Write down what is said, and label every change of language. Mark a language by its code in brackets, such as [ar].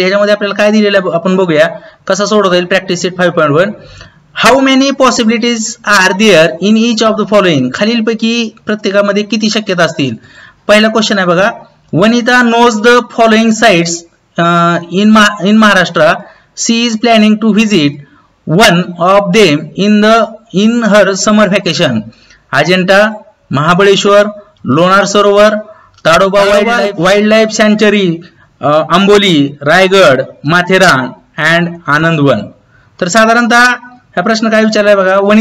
[mr] ह्याच्यामध्ये आपल्याला काय दिलेलं आहे आपण बघूया कसा सोडवता येईल. Practice set 5.1. [en] How many possibilities are there in each of the following. [mr] खालीलपैकी प्रत्येकामध्ये किती शक्यता असतील. पहिला क्वेश्चन आहे बघा. [en] Vanita knows the following sites in Maharashtra. She is planning to visit one of them in her summer vacation. [mr] Ajanta, Mahabaleshwar, Lonar Sarovar, Tadoba wildlife सँच्युरी, Amboli, Raigad, Matheran and Anandwan. तर साधारणतः हा प्रश्न काय विचारलाय बघा.